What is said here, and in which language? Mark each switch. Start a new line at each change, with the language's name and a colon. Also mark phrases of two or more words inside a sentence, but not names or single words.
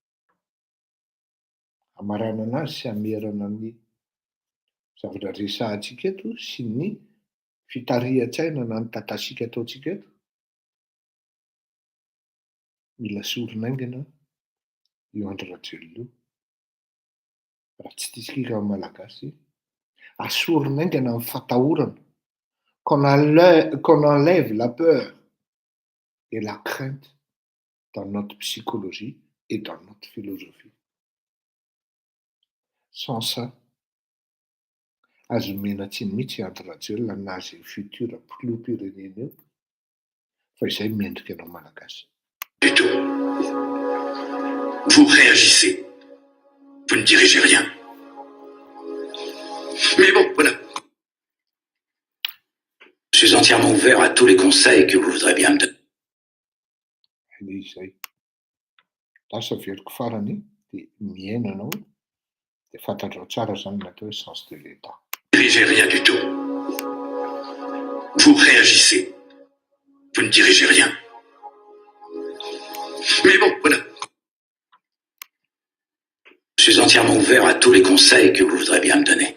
Malagasy: Amarana anazy sy amerana ny zavatra resahantsika eto sy ny fitarihan-tsaina na ny tatasika ataontsika eto. Mila soronaingana io Andry Rajoelina io. Raha tsy tisika amin'ny malagasy, asoronaingana amin'ny fatahorana.
French: Qu'on enlève la peur et la crainte dans notre psychologie et dans notre philosophie. Sans ça,
Malagasy: azo menatsiny mihitsy Andry Rajoelina nazy futur filoham-pirenena eo fa izay mendrika anao malagasy.
French: Du tout. Vous réagissez. Vous ne dirigez rien. Mais bon, voilà. Je suis entièrement ouvert à tous les conseils que vous voudrez bien me donner.
Malagasy: Ilay izay. Lasa veriko farany dia miaina anao dia fantatrao tsara zany natao hoe
French: sens de l'État. Dirigez rien du tout. Vous réagissez. Vous ne dirigez rien. Mais bon, voilà. Je suis entièrement ouvert à tous les conseils que vous voudrez bien me donner.